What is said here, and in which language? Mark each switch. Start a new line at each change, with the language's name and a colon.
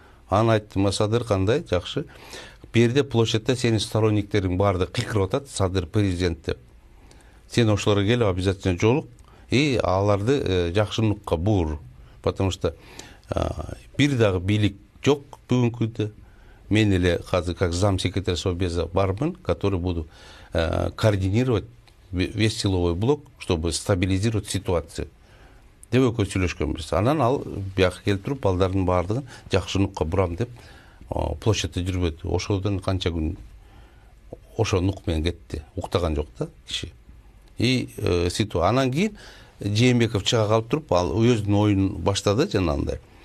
Kyrgyz: Аны айттым, Садыр кандай, жакшы. Берде площадьта сенин сторонниктериң барды кыйкырып атат, Садыр президент деп. Сен ошолорго келип обязательно жолук и аларды жакшылыкка бур.
Russian: Потому что
Kyrgyz: бир дагы бийлик жок бүгүнкү күндө. Мен эле азыр
Russian: как замсекретарь Совбеза
Kyrgyz: бармын,
Russian: который буду координировать весь силовой блок, чтобы стабилизировать ситуацию.
Kyrgyz: Деп экөө сүйлөшкөнбүз. Анан ал бияка келип туруп балдардын баардыгын жакшылыкка бурам деп площадьта жүрбөдү. Ошодон канча күн ошо нук менен кетти. Уктаган жок да киши. И анан кийин Жээнбеков чыга калып туруп, ал өзүнүн оюн баштады жанагындай.